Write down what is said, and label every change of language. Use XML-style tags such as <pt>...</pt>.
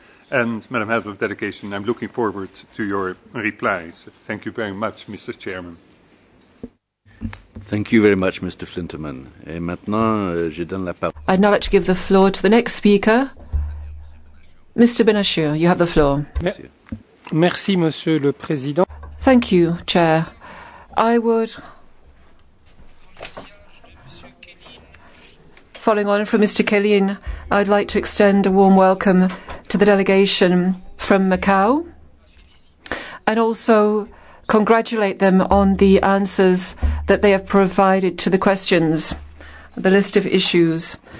<en>And, Madam Head of Delegation, I'm looking forward to your replies. Thank you very much, Mr. Chairman. Thank you very much, Mr. Flinterman.</en> <fr>Et maintenant, je donne la parole.</fr> <en>I'd now like to give the floor to the next speaker. Mr. Benachir, you have the floor.</en> <fr>Merci, Monsieur le Président.</fr> <en>Thank you, Chair. I would, following on from Mr. Kellin, I'd like to extend a warm welcome to the delegation from Macau and also congratulate them on the answers that they have provided to the questions, the list of issues.</en>